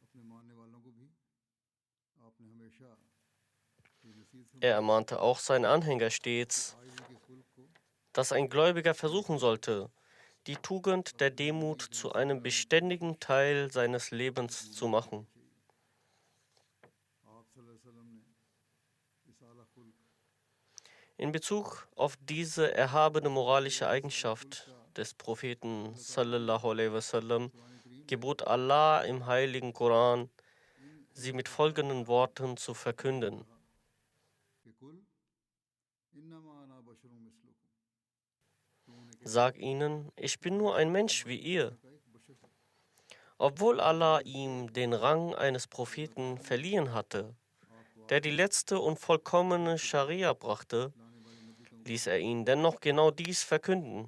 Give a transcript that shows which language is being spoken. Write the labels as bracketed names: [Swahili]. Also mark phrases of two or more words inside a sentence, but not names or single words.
[German] Er ermahnte auch seine Anhänger stets, dass ein Gläubiger versuchen sollte, die Tugend der Demut zu einem beständigen Teil seines Lebens zu machen. In Bezug auf diese erhabene moralische Eigenschaft des Propheten [Arabic] صلى الله عليه وسلم [German] gebot Allah im heiligen Koran, sie mit folgenden Worten zu verkünden. Sag ihnen, ich bin nur ein Mensch wie ihr. Obwohl Allah ihm den Rang eines Propheten verliehen hatte, der die letzte und vollkommene Scharia brachte, ließ er ihn dennoch genau dies verkünden.